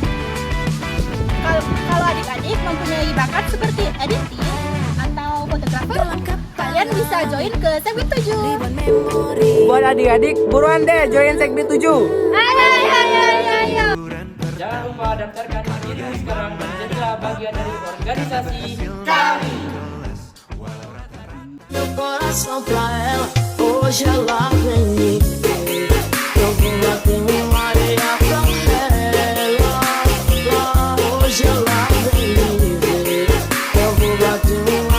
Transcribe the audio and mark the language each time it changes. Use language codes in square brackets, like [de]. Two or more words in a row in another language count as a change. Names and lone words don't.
[id] Kalau adik-adik mempunyai bakat seperti editing atau fotografer, kalian bisa join ke Segbit 7. Buat adik-adik, buruan deh join Segbit 7. Ayo. Jangan lupa daftarkan diri sekarang dan jadilah bagian dari organisasi kami. [pt] Meu coração pra ela, hoje ela vem me ver. Eu vou bater uma areia pra ela. Hoje ela vem me ver. Eu vou bater